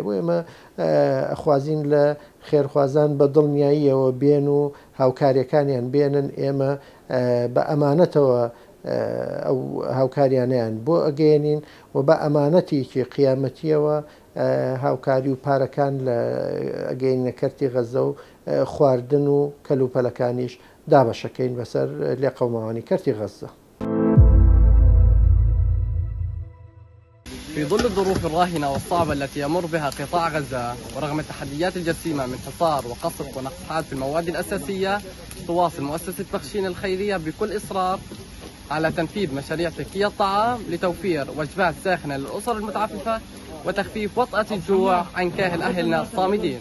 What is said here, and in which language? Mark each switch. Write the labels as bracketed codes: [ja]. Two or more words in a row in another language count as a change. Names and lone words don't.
[ckb] بۆ ئێمە ئەخوازین لە خێرخوازان بە دڵنیاییەوە بێن و هاوکاریەکانیان بێنن ئێمە بە ئەمانەتەوە ئەو هاوکاریانیان بۆ ئەگەێنین و بە ئەمانەتێکی قیامەتیەوە هاوکاری و پارەکان لە ئەگەینە کەرتی غەزە و خواردن و کەلوپەلەکانیش دابەشەکەین بەسەر لێقەوماوانی کەرتی غەزە. [ar] في ظل الظروف الراهنة والصعبة التي يمر بها قطاع غزة ورغم التحديات الجسيمة من حصار وقصف ونقص حاد في المواد الأساسية تواصل مؤسسة بخشين الخيرية بكل إصرار على تنفيذ مشاريع تكفية الطعام لتوفير وجبات ساخنة للأسر المتعففة وتخفيف وطأة الجوع عن كاهل أهلنا الصامدين.